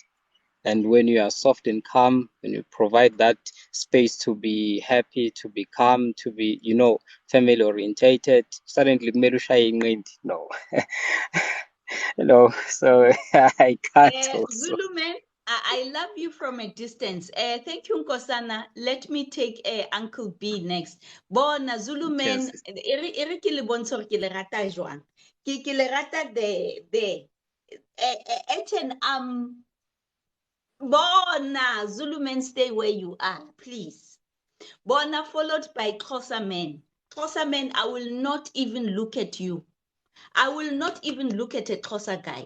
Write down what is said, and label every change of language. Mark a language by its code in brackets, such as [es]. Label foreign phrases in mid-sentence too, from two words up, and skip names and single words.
[en] And when you are soft and calm, when you provide that space to be happy, to be calm, to be, family orientated, suddenly no. So I can't also. Zulu man, I love you from a distance. Thank you, Nkosana. Let me take Uncle B next. Bona Zulu man, Yes. [st] ere ke le bontsha hore ke le rata jwang. Ke le rata there. [en] Eten Bona Zulu man, stay where you are, please. Bona followed by Xhosa man. Xhosa man, I will not even look at you. I will not even look at a Xhosa guy.